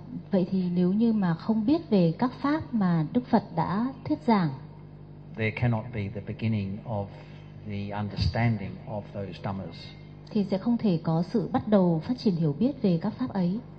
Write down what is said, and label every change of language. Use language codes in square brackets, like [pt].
[vi] Vậy thì nếu như mà không biết về các pháp mà Đức Phật đã thuyết giảng, [en] there cannot be the beginning of the understanding of those dhammas. [vi] Thì sẽ không thể có sự bắt đầu phát triển hiểu biết về các pháp ấy.